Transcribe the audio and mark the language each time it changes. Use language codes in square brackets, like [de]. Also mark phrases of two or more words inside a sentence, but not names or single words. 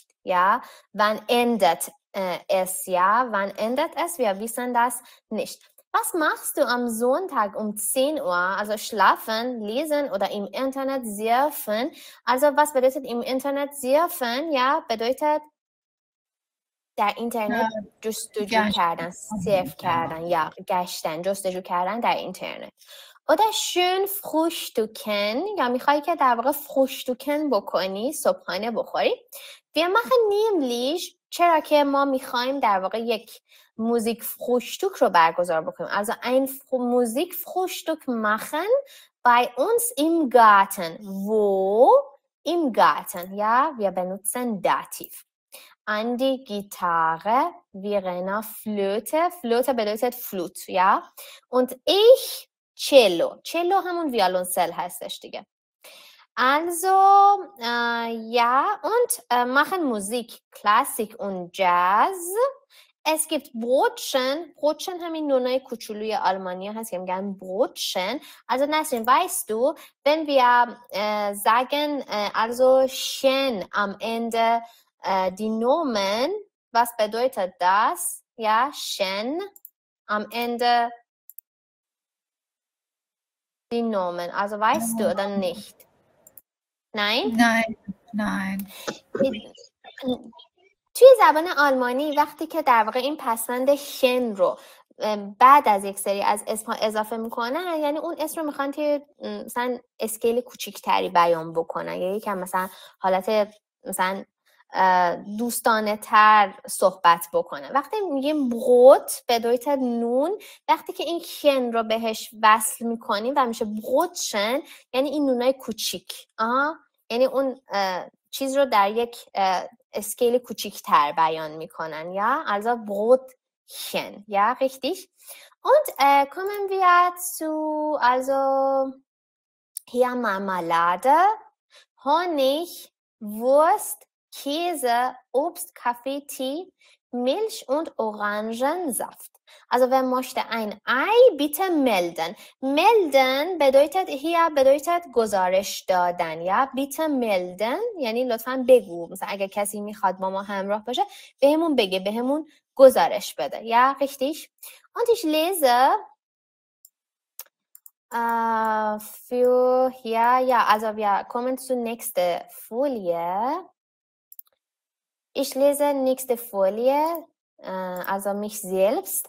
[de] Ja, wann endet es? Ja, wann endet es? Wir wissen das nicht. Was machst du am Sonntag um 10 Uhr? Also schlafen, lesen oder im Internet surfen. Also was bedeutet im Internet surfen? Ja, bedeutet [fa] در اینترنت جستجو کردن، سرف کردن یا گشتن، جستجو کردن در اینترنت. [de] oder schön frühstücken [fa] یا میخوایی که در واقع frühstücken بکنی، صبحانه بخوری. [de] wir machen nämlich [fa] چرا که ما میخوایم در واقع یک [de] Musik frühstück [fa] رو برگزار بکنیم. [de] also ein موزیک frühstück machen bei uns im Garten. wo? im Garten. Ja, wir benutzen Dativ. Andi Gitarre, Verena Flöte. Flöte bedeutet Flut, ja. Und ich Cello. [fa] Cello همون ویولنسل هستش دیگه. [de] Also, ja, und machen Musik, Klassik und Jazz. Es gibt Brotchen. Brotchen [fa] همین نونای کوچولوی آلمانی هست که میگن Brotchen. [de] Also, Nasrin, weißt du, wenn wir sagen, also schön am Ende die Nomen, was bedeutet das? Ja, schön, am Ende die Nomen. Also weißt du oder nicht? Nein? Nein. [fa] توی زبان آلمانی وقتی که در واقع این پسوند شن رو بعد از یک سری از اسمها اضافه میکنن، یعنی اون اسم رو میخوان که مثلا اسکیل کوچیکتری بیان بکنن یا یکم مثلا حالت مثلا دوستانه تر صحبت بکنه. وقتی میگیم بروت bedeutet نون، وقتی که این شن رو بهش وصل میکنیم و میشه بروتشن، یعنی این نونای کوچیک، یعنی اون چیز رو در یک اسکیل کوچیک تر بیان میکنن. [de] یا also Brotchen, ja richtig. Und kommen wir zu also hier Marmelade, Honig, Wurst, Käse, Obst, Kaffee, Tee, Milch und Orangensaft. Also wer möchte ein Ei, bitte melden. Melden bedeutet [fa] گزارش دادن. یا [de] bitte melden [fa] یعنی لطفاً بگو. مثلا اگه کسی میخواد با ما همراه باشه بهمون بگه، بهمون گزارش بده. [de] Ja, richtig. Und ich lese für hier, ja, also wir kommen zur nächsten Folie. Ich lese nächste Folie, also mich selbst.